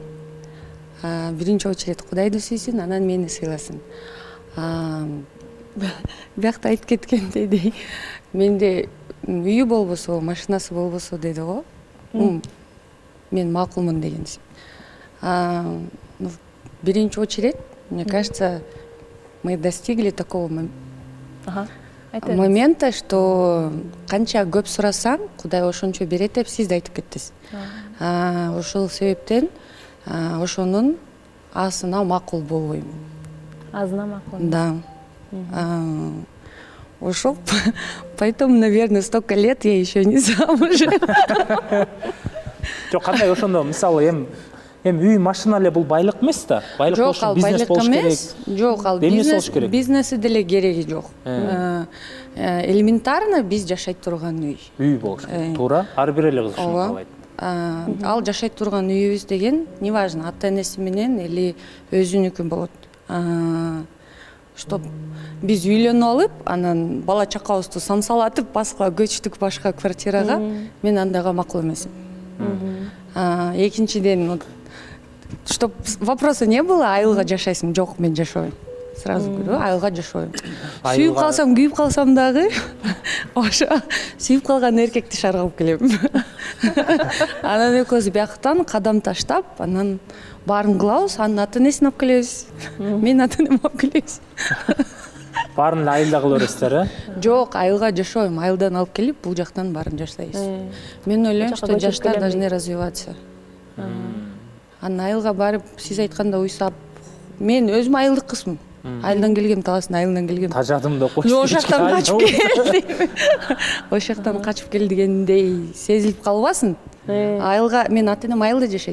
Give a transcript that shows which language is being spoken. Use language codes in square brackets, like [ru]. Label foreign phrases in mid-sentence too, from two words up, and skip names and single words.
[ky] Биринчи очередь Кудайды сүйсүн, анан мени сыйласын. Биякта айтып кеткендей, менде үйү болбосо, машинасы болбосо деди го. Мен макулмун деген. Биринчи очередь, [ru] мне кажется, мы достигли такого момента, что [ky] канча көп сурасаң, Кудай ошончо берет деп сиз да айтып кеттиз. Ошол себептен ошонун асына макул болбойм. Азына макул. Да. Ошол, [ru] поэтому, наверное, столько лет я еще не замужем. [ky] Жок, кандай ошондо мисалы эми үй машина эле бул байлык эмес да. Байлык болуш үчүн бизнес болуш керек. Жок, ал бизнеси деле кереги жок. Элементарно биз жашайт турган үй. Үй болуш керек. Туура, ар бир эле кыз ушуну каалайт. Ал жашайт турган үйүбүз деген, неважно, ата-энеси менен или өзүнүкү болот. Чтоб биз үйлөнүп алып, анан бала чакабызды самсалатып, башка көчтүк башка квартирага, мен андайга макул эмесмин. Экинчиден, [ru] чтоб вопроса не было, [ky] айылга жашайсың, жок, мен жашабайм. [ru] Сразу говорю, [ky] айылга жашабайм. Сүйүп калсам, күйүп калсам дагы, ошо сүйүп калган эркекти шаргап келем. Анан экөөбүз бияктан кадам таштап, анан баарын кылабыз, анын ата-энесин алып келебиз. Менин ата-энем алып келебиз. Баарын эле айылда кыла бересиздер, Жок, айылга жашабайм. Айылдан алып келип, бул жактан баарын жашайбыз. Мен ойлойм, [ru] что жаштар должны развиваться. [ky] Анан айылга барып, сиз айтканда уйсап, мен өзүм айылдык кызмын. Айылдан келгем, таласын айылдан келгем. Тажадым деп койсуң. Ошол жактан качып келдим. Ошол жактан качып келдигендей сезилип калбасын. Айылга, мен ата-энем айылда жашайт.